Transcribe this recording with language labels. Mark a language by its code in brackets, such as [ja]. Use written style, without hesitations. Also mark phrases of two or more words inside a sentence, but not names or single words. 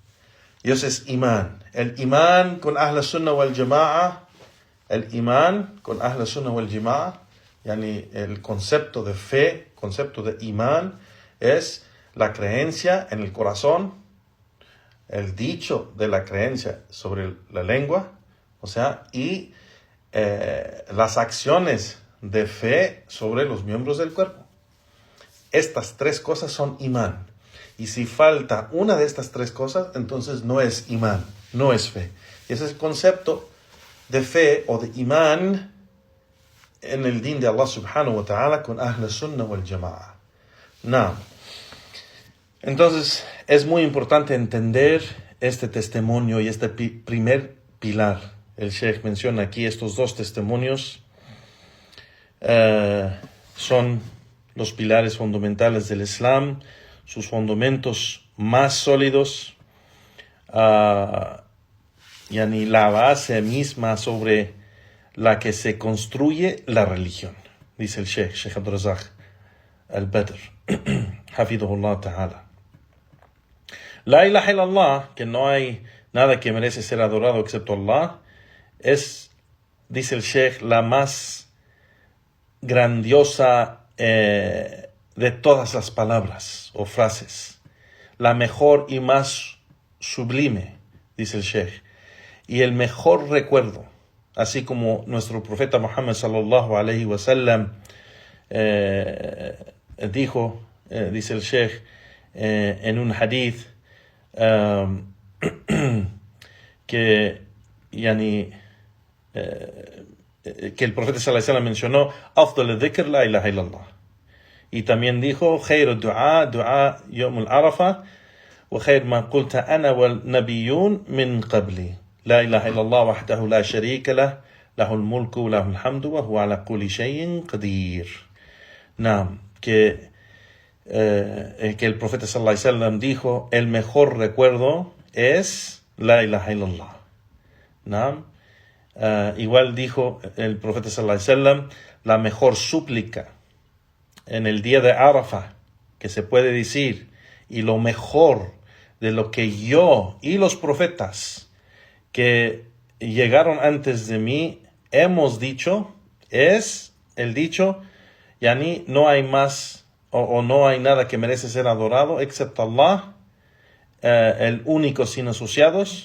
[es] El imán con [ar] أهل السنة والجماعة, [es] yani el concepto de fe, concepto de imán, es la creencia en el corazón, el dicho de la creencia sobre la lengua, y las acciones de fe sobre los miembros del cuerpo. Estas tres cosas son imán. Y si falta una de estas tres cosas, entonces no es imán, no es fe. Y ese es el concepto de fe o de imán en el din de Allah [ar] سبحانه وتعالى [es] con [ar] أهل السنة والجماعة. [es] Entonces, es muy importante entender este testimonio y este primer pilar. El Sheikh menciona aquí estos dos testimonios. Son los pilares fundamentales del Islam, sus fundamentos más sólidos, la base misma sobre la que se construye la religión, dice el Sheikh Abdul Razak al-Badr, [ar] حفظه الله تعالى. لا إله إلا الله, [es] que no hay nada que merece ser adorado excepto Allah, es, dice el Sheikh, la más grandiosa de todas las palabras o frases, la mejor y más sublime, dice el Sheikh, y el mejor recuerdo, así como nuestro profeta Muhammad [ar] صلى الله عليه وسلم [es] dijo, dice el Sheikh en un hadith, que el profeta [ar] صلى الله عليه وسلم mencionó أفضل الذكر لا إله إلا الله, [es] y también dijo [ar] خير الدعاء يوم عرفة وخير ما قلت أنا والنبيون من قبلي لا إله إلا الله وحده لا شريك له له الملك وله الحمد وهو على كل شيء قدير. [es] Que el profeta [ar] صلى الله عليه وسلم [es] dijo el mejor recuerdo es [ar] لا إله إلا الله. [es] Igual dijo el profeta [ar] صلى الله عليه وسلم, [es] la mejor súplica en el día de Arafah que se puede decir, y lo mejor de lo que yo y los profetas que llegaron antes de mí hemos dicho, es el dicho, no hay más o no hay nada que merece ser adorado excepto Allah, el único sin asociados.